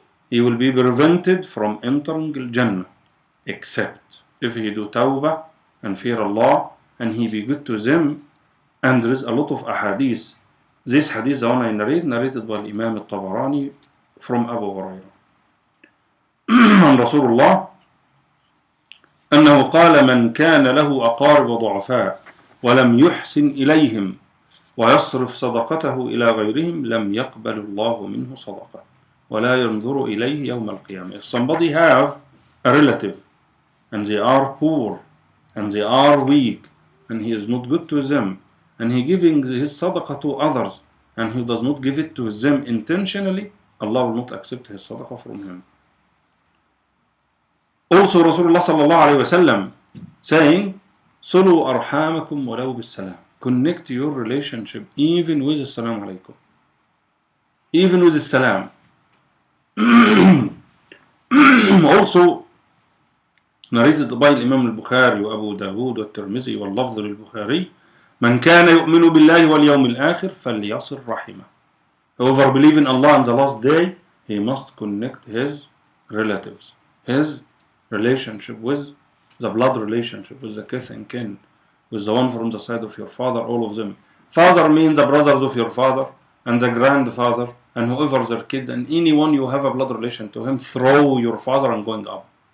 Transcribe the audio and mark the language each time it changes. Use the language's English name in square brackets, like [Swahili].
[English] He will be prevented from entering Al-Jannah except if he do tawbah and fear Allah and he be good to them. And there is a lot of ahadith. This hadith, the one I narrated by Imam Al-Tabarani from Abu Hurairah. [Arabic] عن رسول الله أنه قال من كان له أقارب ضعفاء ولم يحسن إليهم ويصرف صدقته إلى غيرهم لم يقبل الله منه صدقة ولا ينظر إليه يوم القيامة. [English] If somebody have a relative and they are poor and they are weak and he is not good to them and he giving his sadaqah to others and he does not give it to them intentionally, Allah will not accept his sadaqah from him. Also Rasulullah sallallahu alayhi wa sallam saying [Arabic] صلوا أرحامكم ولو بالسلام. [English] Connect your relationship even with the salam alaykum. Even with the salam. Also narrated by Imam al-Bukhari [Arabic] وأبو داود والترمذي واللفظ للبخاري من كان يؤمن بالله واليوم الآخر فليصل رحمه. [English] Whoever believes in Allah and the last day, he must connect his relatives, his relationship with the blood relationship, with the kith and kin, with the one from the side of your father, all of them. Father means the brothers of your father and the grandfather and whoever their kid and anyone you have a blood relation to him, throw your father and going up.